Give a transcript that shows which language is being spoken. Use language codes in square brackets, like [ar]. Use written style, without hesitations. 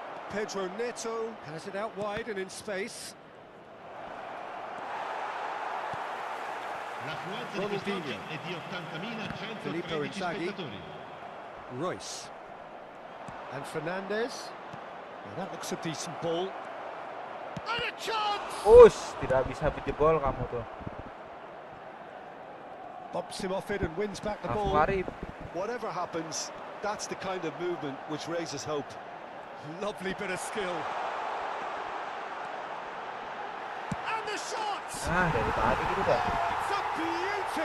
[en] Pedro Neto has it out wide and in space. Ronaldinho. Filippo Inzaghi. Royce. And Fernandes. Now that looks a decent ball. And a chance! [id] Tidak bisa dijebol kamu tuh. [en] Bumps him off it and wins back the ball. Whatever happens, that's the kind of movement which raises hope. Lovely bit of skill. And the shot! [id] Dari tadi gitu dah. [en] It's a beauty!